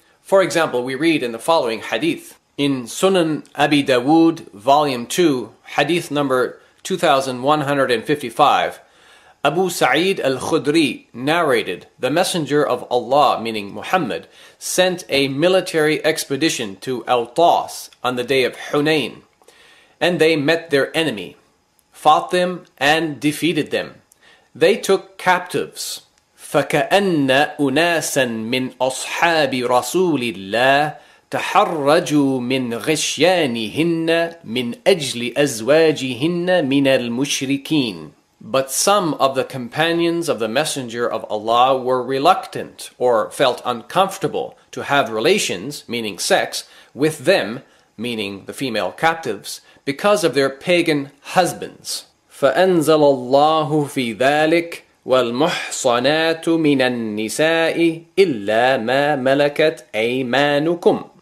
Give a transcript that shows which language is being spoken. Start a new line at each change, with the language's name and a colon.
English: For example, we read in the following hadith. In Sunan Abi Dawood, volume 2, hadith number 2155, Abu Sa'id al-Khudri narrated, the Messenger of Allah, meaning Muhammad, sent a military expedition to Awtas on the day of Hunayn, and they met their enemy, fought them, and defeated them. They took captives.
Arabic: فَكَأَنَّ أُنَاسًا مِّنْ أَصْحَابِ رَسُولِ اللَّهِ تحرجوا من غشيانهن من أجل أزواجهن من المشركين.
English: But some of the companions of the Messenger of Allah were reluctant or felt uncomfortable to have relations, meaning sex, with them, meaning the female captives, because of their pagan husbands.
Arabic: فأنزل الله في ذلك وَالْمُحْصَنَاتُ مِنَ النِّسَاءِ إِلَّا مَا مَلَكَتْ أَيْمَانُكُمْ.